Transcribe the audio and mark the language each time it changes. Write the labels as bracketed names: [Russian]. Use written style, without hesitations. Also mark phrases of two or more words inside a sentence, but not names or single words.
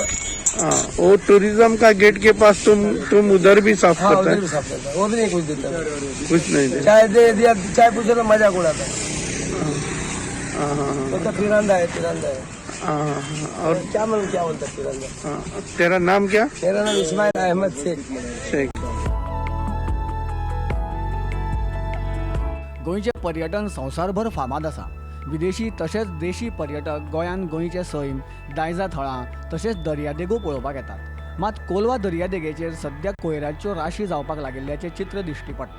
[Hindi] हाँ, वो टूरिज्म का गेट के पास तुम उधर भी साफ करता है? उधर भी साफ करता है। वो भी नहीं कुछ देता। कुछ नहीं देता। चाय दे दिया, चाय पूछे तो मजाक उड़ाता है। हाँ, तो तिरंदा है। और क्या बोलता है तिरंदा? तेरा नाम क्या? मेरा नाम इस्माईल अहमद शेख। [Konkani] गोंयचे पर्यटन संवसारभर फामाद आसा। विदेशी तशेंच देशी पर्यटक गोंयान गोंयचे सैम, दायजा थळां तशेंच दर्यादेगो पळोवपाक येतात। मात कोलवा दर्यादेगेचेर सध्या कोयराच्यो राशी जावपाक लागिल्ल्याचें चित्र दिश्टी पडटा।